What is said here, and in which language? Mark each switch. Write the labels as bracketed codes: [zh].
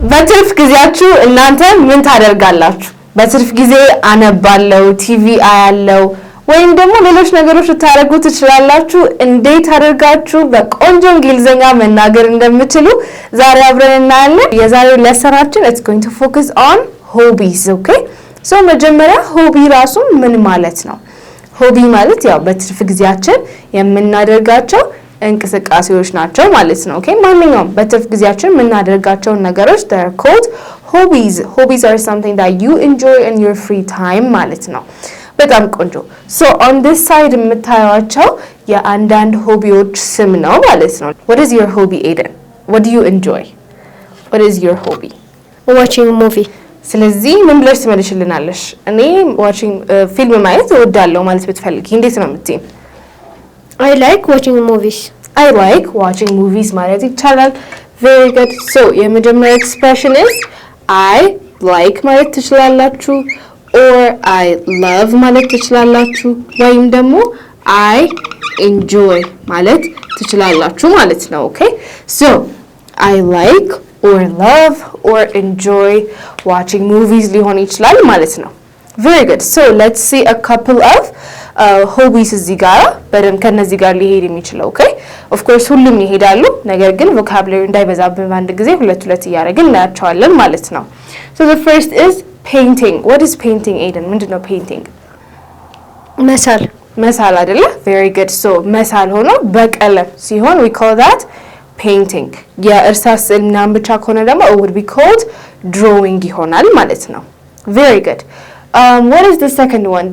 [am] በትርፍ ጊዜያችሁ እናንተ ምን ታደርጋላችሁ? በትርፍ ጊዜ አነባለሁ፣ ቲቪ አያለሁ ወይም ደግሞ ሌሎች ነገሮች ልታደርጉ ትችላላችሁ። እንዴት አድርጋችሁ በቆንጆ እንግሊዘኛ መናገር እንደምትችሉ ዛሬ አብረን እናያለን። የዛሬው ሌሰናችን [en] it's going to focus on hobbies, okay? [am] so መጀመሪያ ሆቢ ራሱ ምን ማለት ነው? ሆቢ ማለት ያው በትርፍ ጊዜያችን የምናደርጋቸው እንቅስቃሴዎች ናቸው ማለት ነው። ኦኬ ማንኛውም በትርፍ ጊዜያችን የምናደርጋቸው ነገሮች [en] they're called hobbies. Hobbies are something that you enjoy in your free time [am] ማለት ነው። በጣም ቆንጆ [en] so on this side [am] የምታዩዋቸው የአንዳንድ ሆቢዎች ስም ነው ማለት ነው። [en] What is your hobby, Aiden? What do you enjoy? What is your hobby? Watching a movie. [am] ስለዚህ ምን ብለሽ ትመልሽልናለሽ? እኔ watching ፊልም ማየት እወዳለሁ ማለት ብትፈልጊ እንዴት ነው የምትይኝ? [en] I like watching movies. I like watching movies [am] ማለት ይቻላል። [en] Very good. So የመጀመሪያ expression is I like ማለት ትችላላችሁ or I love [am] ማለት ትችላላችሁ ወይም ደግሞ [en] I enjoy [am] ማለት ትችላላችሁ ማለት ነው። [en] Okay? So I like or love or enjoy watching movies [am] ሊሆን ይችላል ማለት ነው። [en] Very good. So let's see a couple of hobbies [am] እዚህ ጋር በደንብ ከነዚህ ጋር ሊሄድ የሚችለው [en] okay? Of course [am] ሁሉም ይሄዳሉ ነገር ግን [en] vocabulary [am] እንዳይበዛብን በአንድ ጊዜ ሁለት እያደረግን እናያቸዋለን ማለት ነው። [en] So the first is painting. What is painting, Aiden? [am] ምንድነው [en] painting? [am] መሳል አይደለ? [en] Very good. So [am] መሳል ሆኖ በቀለም ሲሆን [en] we call that painting. [am] የእርሳስ ምናምን ብቻ ከሆነ ደግሞ [en] it would be called drawing [am] ይሆናል ማለት ነው። [en] Very good. What is the second one?